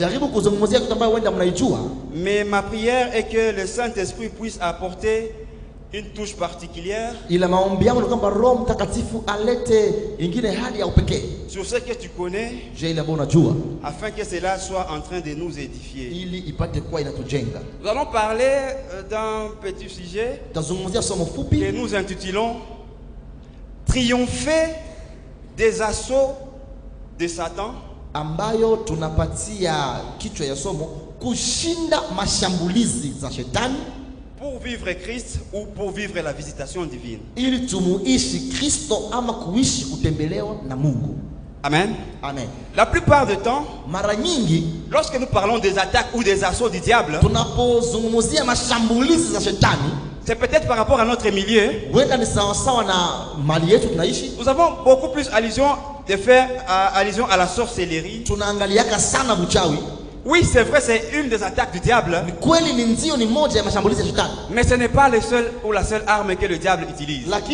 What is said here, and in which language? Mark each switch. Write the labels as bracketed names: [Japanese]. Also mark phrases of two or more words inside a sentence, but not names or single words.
[French] Mais ma prière est que le Saint-Esprit puisse apporter une touche particulière sur ce que tu connais, afin que cela soit en train de nous édifier. Nous allons parler d'un petit sujet que nous intitulons Triompher des assauts de Satan. [Swahili] Ambayo tunapatia kichwa ya somo kushinda mashambulizi za shetani [French] pour vivre Christ ou pour vivre la visitation divine. [Swahili] Ili tumuishi Kristo ama kuishi kutembelewa na Mungu. Amen. Amen. [French] La plupart du temps, [Swahili] mara nyingi [French] lorsque nous parlons des attaques ou des assauts du diable, [Swahili] tunapozungumzia mashambulizi za shetani, [French] c'est peut-être par rapport à notre milieu. Nous avons beaucoup plus allusion de faire allusion à la sorcellerie. Oui, c'est vrai, c'est une des attaques du diable. Mais ce n'est pas le seul ou la seule arme que le diable utilise.